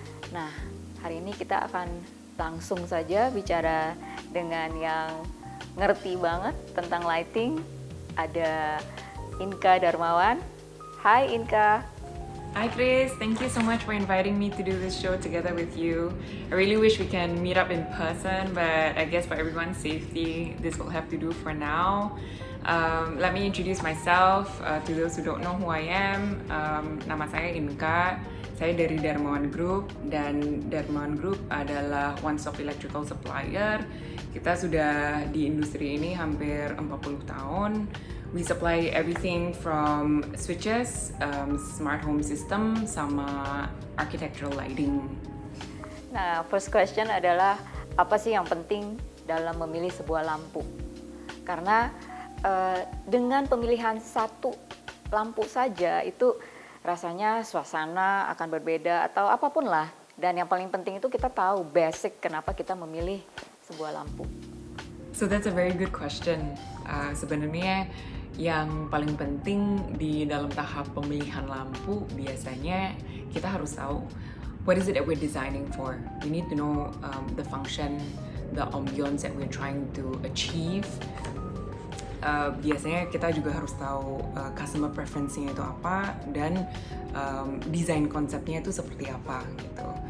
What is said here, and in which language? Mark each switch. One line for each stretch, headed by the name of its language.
Indonesian: Nah, hari ini kita akan langsung saja bicara dengan yang ngerti banget tentang lighting. Ada Inka Darmawan. Hai Inka.
English: Hi Chris, thank you so much for inviting me to do this show together with you. I really wish we can meet up in person, but I guess for everyone's safety, this will have to do for now. Let me introduce myself to those who don't know who I am.
Indonesian: Nama saya Inka, saya dari Darmawan Group, dan Darmawan Group adalah
English: one-stop electrical supplier.
Indonesian: Kita sudah di industri ini hampir 40 tahun.
English: We supply everything from switches, smart home system,
Indonesian: sama
English: architectural lighting.
Indonesian: Nah,
English: first question
Indonesian: adalah apa sih yang penting dalam memilih sebuah lampu? Karena dengan pemilihan satu lampu saja itu rasanya suasana akan berbeda atau apapun lah. Dan yang paling penting itu kita tahu basic kenapa kita memilih sebuah lampu.
English: So that's a very good question.
Indonesian: Sebenarnya yang paling penting di dalam tahap pemilihan lampu biasanya kita harus tahu
English: what is it that we're designing for. We need to know the function, the ambience that we're trying to achieve.
Indonesian: Biasanya kita juga harus tahu customer preference-nya itu apa dan design konsepnya itu seperti apa gitu.